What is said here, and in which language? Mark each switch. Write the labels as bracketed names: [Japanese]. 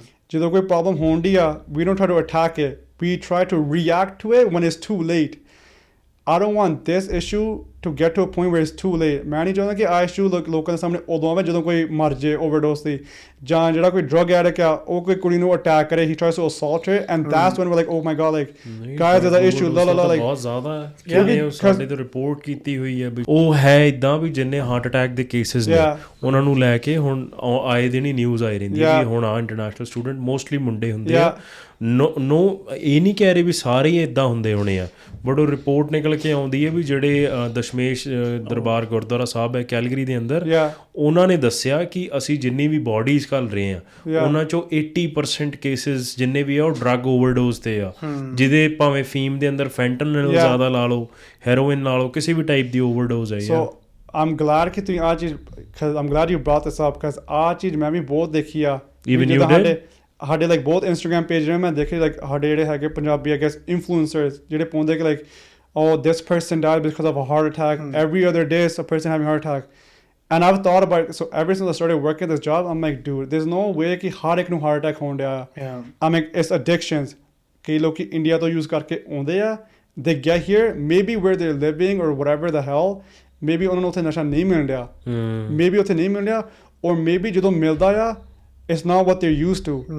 [Punjabi] ਜਦੋਂ ਕੋਈ ਪ੍ਰੋਬਲਮ ਹੋਣ ਦੀ ਆ [English] we don't try to attack it we try to react to it when it's too late [Punjabi] I don't want this issue to get to a point where it's too late ਮੈਂ ਨਹੀਂ ਚਾਹੁੰਦਾ ਕਿ ਆ issue ਲੋਕਾਂ ਦੇ ਸਾਹਮਣੇ ਉਦੋਂ ਆਵੇ ਜਦੋਂ ਕੋਈ ਮਰ ਜੇ ਓਵਰਡੋਸ ਦੀ ਜਾਂ ਜਿਹੜਾ ਕੋਈ ਡਰਗ ਐਡਿਕਟ ਆ ਉਹ ਕੋਈ ਕੁੜੀ ਨੂੰ ਅਟੈਕ ਕਰੇ [English] he tries to assault her and that's when we're like oh my god like guys there's an issue like [Punjabi] ਬਹੁਤ ਜ਼ਿਆਦਾ ਕਿਉਂਕਿ ਸਾਡੇ ਤੋਂ ਰਿਪੋਰਟ ਕੀਤੀ ਹੋਈ ਹੈ ਵੀ ਉਹ ਹੈ ਇਦਾਂ ਵੀ ਜਿੰਨੇ ਹਾਰਟ ਅਟੈਕ ਦੇ ਕੇਸਿਸ ਨੇ ਉਹਨਾਂ ਨੂੰ ਲੈ ਕੇ ਹੁਣ ਆਏ ਦਿਨ ਹੀ ਨਿਊਜ਼ ਆਈ ਰਹਿੰਦੀ ਹੈ ਵੀ ਹੁਣ ਆ ਇੰਟਰਨੈਸ਼ਨਲ ਸਟੂਡੈਂਟ ਮੋਸਟਲੀ ਮੁੰਡੇ ਹੁੰਦੇ ਆ ਨੋ ਇਹ ਨਹੀਂ ਕਹਿ ਰਹੇ ਵੀ ਸਾਰੇ ਹੀ ਇੱਦਾਂ ਹੁੰਦੇ ਹੋਣੇ ਆ ਬਟ ਉਹ ਰਿਪੋਰਟ ਨਿਕਲ ਕੇ ਆਉਂਦੀ ਹੈ ਵੀ ਜਿਹੜੇ ਦਸ਼ਮੇਸ਼ ਦਰਬਾਰ ਗੁਰਦੁਆਰਾ ਸਾਹਿਬ ਹੈ ਕੈਲਗਰੀ ਦੇ ਅੰਦਰ ਉਹਨਾਂ ਨੇ ਦੱਸਿਆ ਕਿ ਅਸੀਂ ਜਿੰਨੀ ਵੀ ਬੋਡੀਜ਼ ਘੱਲ ਰਹੇ ਆ ਉਹਨਾਂ ਚੋਂ 80% ਕੇਸਿਸ ਜਿੰਨੇ ਵੀ ਆ ਉਹ ਡਰੱਗ ਓਵਰਡੋਜ਼ ਤੇ ਆ ਜਿਹਦੇ ਭਾਵੇਂ ਫੀਮ ਦੇ ਅੰਦਰ ਫੈਂਟਨਲ ਜ਼ਿਆਦਾ ਲਾ ਲਓ ਹੈਰੋਇਨ ਲਾ ਲਓ ਕਿਸੇ ਵੀ ਟਾਈਪ ਦੀ ਓਵਰਡੋਜ਼ ਆਈ ਆ [English] I'm glad [Punjabi] ਕਿ ਤੁਸੀਂ ਆ ਚੀਜ਼ [English] I'm glad you brought this up because [Punjabi] ਆ ਚੀਜ਼ ਮੈਂ ਵੀ ਬਹੁਤ ਦੇਖੀ ਆ [English] even you did [Punjabi] ਸਾਡੇ ਲਾਈਕ ਬਹੁਤ ਇੰਸਟਾਗ੍ਰਾਮ ਪੇਜ ਨੇ ਮੈਂ ਦੇਖੇ ਲਾਈਕ ਸਾਡੇ ਜਿਹੜੇ ਹੈਗੇ ਪੰਜਾਬੀ [English] I guess [Punjabi] ਇਨਫਲੂਐਂਸਰਸ ਜਿਹੜੇ ਪਾਉਂਦੇ ਕਿ like [English] oh this person died because of a heart attack [Punjabi] every other day is a person having a heart attack [English] and I've thought about it so ever since I started working this job I'm like dude there's no way [Punjabi] ਕਿ ਹਰ ਇੱਕ ਨੂੰ heart attack ਹੋਣ ਡਿਆ [English] I'm like it's addictions [Punjabi] ਕਈ ਲੋਕੀ India ਤੋਂ use ਕਰਕੇ ਆਉਂਦੇ ਆ [English] they get here maybe where they're living or whatever the hell maybe [Punjabi] ਉਹਨਾਂ ਨੂੰ ਉੱਥੇ ਨਸ਼ਾ ਨਹੀਂ ਮਿਲ ਰਿਹਾ [English] maybe [Punjabi] ਉੱਥੇ ਨਹੀਂ ਮਿਲ ਰਿਹਾ [English] or maybe [Punjabi] ਜਦੋਂ ਮਿਲਦਾ ਆ [English] it's not what they're used to